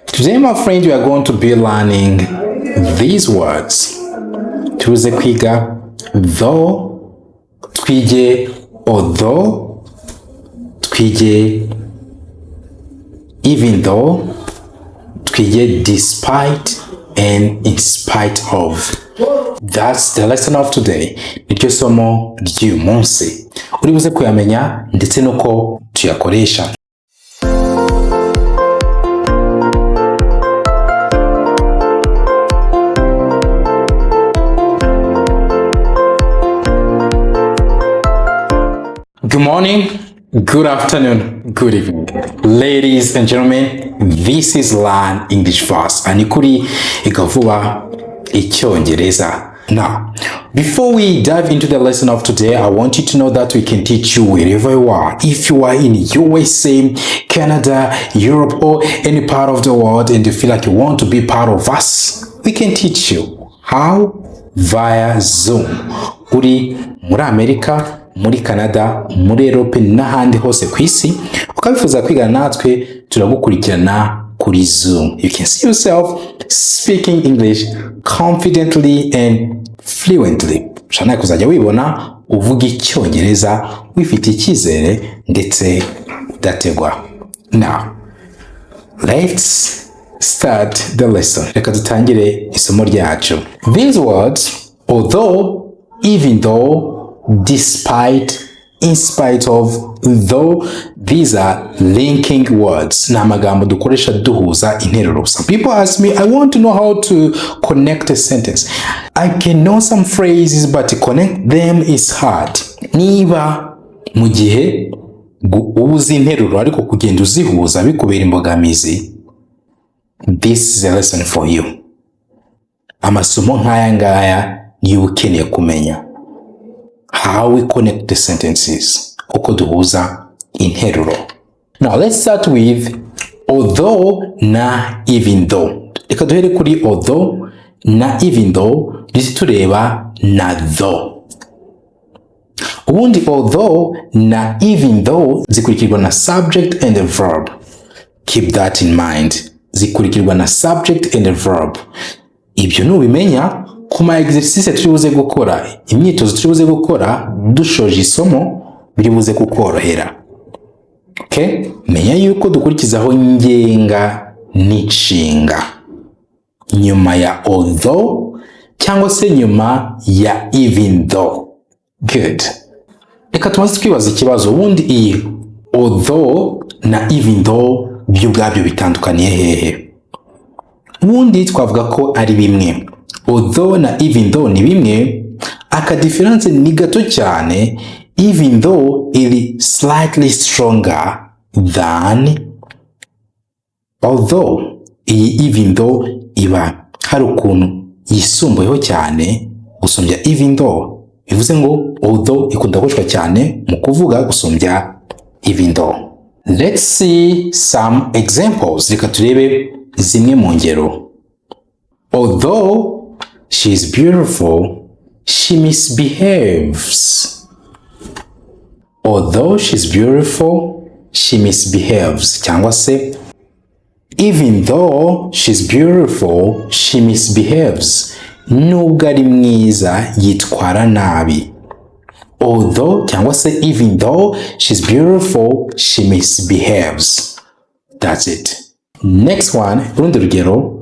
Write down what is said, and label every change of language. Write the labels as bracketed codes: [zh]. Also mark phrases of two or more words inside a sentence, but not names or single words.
[en] Today, my friend, we are going to be learning these words. [rw] Tuze kwiga though, twige although, twige [en] even though, [rw] twige despite, and [en] in spite of. That's the lesson of today. [rw] Niryo somo ry'uyu munsi. Uri buze kuyamenya ndetse nuko tuyakoresha. [en] Good morning, good afternoon, good evening. Ladies and gentlemen, this is Learn English Fast. And kuri Kuvuga Icyongereza. Now, before we dive into the lesson of today, I want you to know that we can teach you wherever you are. If you are in USA, Canada, Europe, or any part of the world and you feel like you want to be part of us, we can teach you. How? Via Zoom. [rw] Uri muri Amerika, muri Canada, muri Europe n'ahandi hose ku isi, ukabifuza kwigana natwe, turagukurikirana kuri Zoom. [en] You can see yourself speaking English confidently and fluently. [rw] Ushaka kuzajya wibona uvuga Icyongereza wifite icyizere ndetse udategwa. [en] Now, let's start the lesson. [rw] Reka dutangire isomo ryacu. [en] These words, although, even though, despite, in spite of, though, these are linking words. [rw] Ni amagambo dukoresha duhuza interuro. [en] Some people ask me, I want to know how to connect a sentence. I can know some phrases, but to connect them is hard. [rw] Niba mu gihe uzi interuro ariko kugenda uzihuza bikubera imbogamizi, [en] this is a lesson for you. [rw] Amasomo nk'aya ngaya niyo ukeneye kumenya. [en] How we connect the sentences. [rw] Uko duhuza interuro. [en] Now let's start with although na even though. [rw] Reka duhere kuri although na [en] even though, [rw] bisi tureba na though. Ubundi although na [en] even though [rw] zikurikirwa na [en] subject and a verb. Keep that in mind. [rw] Zikurikirwa na [en] subject and a verb. [rw] Ibyo nubimenya kuma exercice turibuze gukora, imyitozo turibuze gukora dushoje isomo biribuze kukorohera. [en] Okay? [rw] Menya yuko dukurikizaho ngenga n'inshinga nyuma ya although cyangwa se nyuma ya [en] even though. Good. [rw] Reka tumaze twibaza ikibazo, ubundi iyi although na even though byo ubwabyo bitandukaniye hehe? Ubundi twavuga ko ari bimwe. Although na [en] even though [rw] ni bimwe, aka difference ni gato cyane, [en] even though it is slightly stronger than although. [rw] Iyi [en] even though [rw] iba hari ukuntu yisumbuyeho cyane gusumbya [en] even though. [rw] Bivuze ngo although ikunda gukoreshwa cyane mu kuvuga gusumbya [en] even though. Let's see some examples. [rw] Reka turebe zimwe mu ngero. [en] Although she is beautiful, she misbehaves. Although she's beautiful, she misbehaves. [rw] Cyangwa se, [en] even though she's beautiful, she misbehaves. [rw] Nubwo ari mwiza yitwara nabi. [en] Although [rw] cyangwa se [en] even though she's beautiful, she misbehaves. That's it. Next one, [rw] urundi rugero.